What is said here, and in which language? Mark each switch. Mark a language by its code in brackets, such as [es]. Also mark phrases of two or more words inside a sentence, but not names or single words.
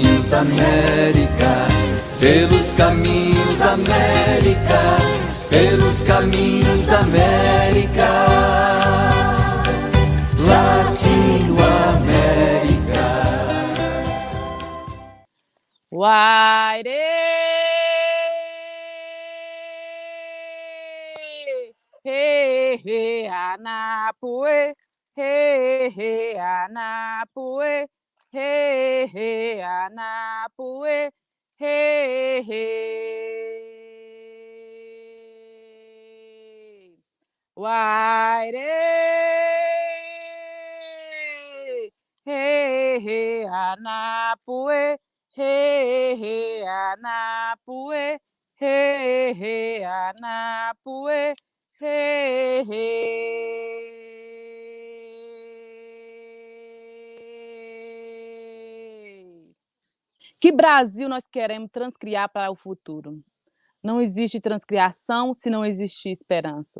[pt] da América, pelos caminhos da América, pelos caminhos da América, Latinoamérica. Uaire! He he Anapue, he he Anapue, he he Anapue, he he. Waire, he he Anapue, he he Anapue, he he Anapue. Hey, hey. Que Brasil nós queremos transcriar para o futuro? Não existe transcriação se não existir esperança.